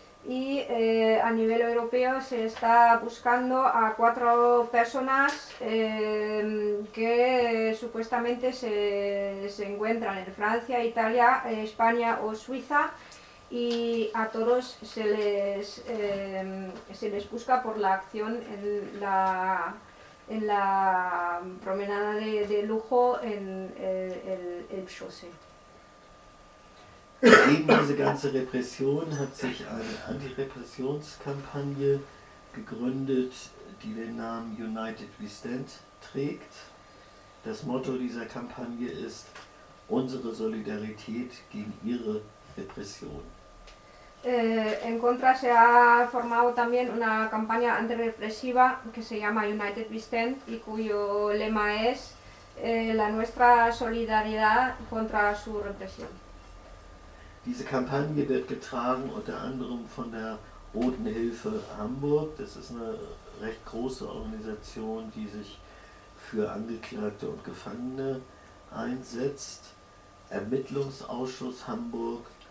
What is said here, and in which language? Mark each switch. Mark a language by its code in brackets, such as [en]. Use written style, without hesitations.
[es] Y a nivel europeo se está buscando a 4 personas que supuestamente se encuentran en Francia, Italia, España o Suiza, y a todos se les busca por la acción en la promenada de lujo en el Elbchaussee. [de] Gegen diese ganze Repression hat sich eine Antirepressionskampagne gegründet, die den Namen United We Stand trägt. Das Motto dieser Kampagne ist unsere Solidarität gegen ihre Repression. [es] En contra se ha formado también una campaña antirrepresiva que se llama United We Stand y cuyo lema es la nuestra solidaridad contra su represión. [de] Diese Kampagne wird getragen unter anderem von der Roten Hilfe Hamburg. Das ist eine recht große Organisation, die sich für Angeklagte und Gefangene einsetzt. Ermittlungsausschuss Hamburg